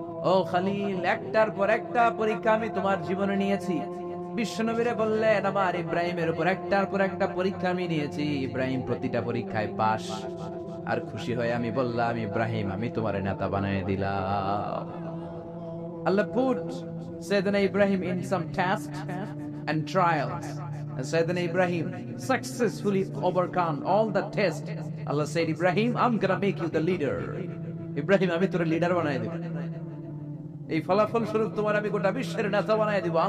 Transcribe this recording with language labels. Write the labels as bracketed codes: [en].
[bn] ও খলিল, একটার পর একটা পরীক্ষা আমি তোমার জীবনে নিয়েছি। বিশ্বনবীরে বললেন, আমার ইব্রাহিমের উপর একটার পর একটা পরীক্ষা আমি নিয়েছি, ইব্রাহিম প্রতিটা পরীক্ষায় পাস। আর খুশি হয়ে আমি বললাম, ইব্রাহিম আমি তোমার নেতা বানিয়ে দিলাম। [en] Allah put Sayyidina Ibrahim in some tests and trials, and Sayyidina Ibrahim successfully overcome all the tests. Allah said, Ibrahim, I'm gonna make you the leader. [bn] Ibrahim আমি তোর লিডার বানিয়ে দেব, এই ফলাফল স্বরূপ তোমার আমি গোটা বিশ্বের নেতা বানিয়ে দিব।